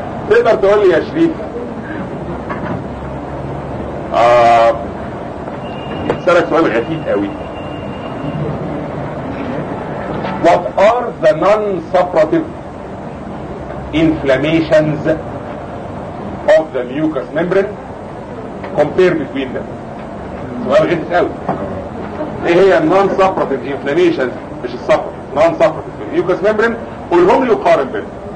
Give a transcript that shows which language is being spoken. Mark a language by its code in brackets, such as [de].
[ar] تقدر تقول لي يا شريف سألك سؤال غريب قوي. [en] What are the non-suppurative inflammations of the mucous membrane compared between them؟ [ar] سؤال غريب قوي. ايه هي [en] non-suppurative inflammations؟ [ar] مش الصفر، [en] non-suppurative mucous membrane، [ar] قولهم لي وقارن بينهم.